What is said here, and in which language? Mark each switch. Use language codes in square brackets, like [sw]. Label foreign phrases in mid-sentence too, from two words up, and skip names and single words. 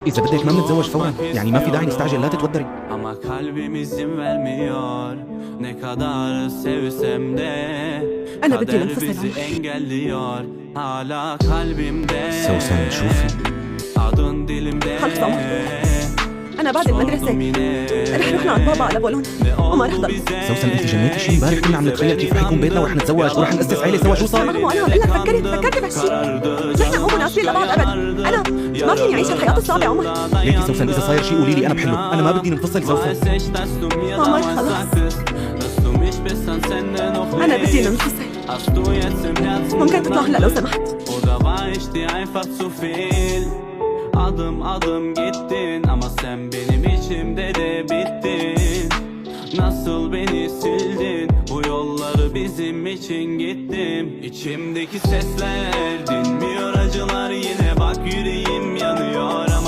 [ar] إذا بدك ما بنتزوج فورا، يعني ما في داعي نستعجل، لا تتوتري. [tr] Ama kalbim izin vermiyor. Ne kadar sevsem de [ar] أنا بدي [tr] kader [ar] ننفصل [tr] bizi [ar] عمر. [tr] engelliyor. Hala kalbimde [ar] سوسن شوفي، [tr] adın dilimde. [ar] خلص عمر، أنا بعد المدرسة رح نروح لعند بابا على بولون وما رح ضل. سوسن انت جنيتي شي؟ امبارح كنا عم نتخيل كيف رح يكون بيتنا ورح نتزوج ورح نأسس عيلة سوا، شو صار؟ ماما أنا عم بقول لك فكرت بهالشيء، نحن مو مناسبين لبعض أبدا. أنا ما فيني أعيش الحياة الصعبة عمر. ليكي سوسن إذا صاير شي قولي لي أنا بحله، أنا ما بدي ننفصل سوسن. عمر خلص، أنا بدي ننفصل. ممكن تطلع هلا لو سمحت؟ [tr] Adım adım gittin ama sen benim içimde de bittin. Nasıl beni sildin, bu yolları bizim için gittim. İçimdeki sesler dinmiyor, acılar yine bak yüreğim yanıyor.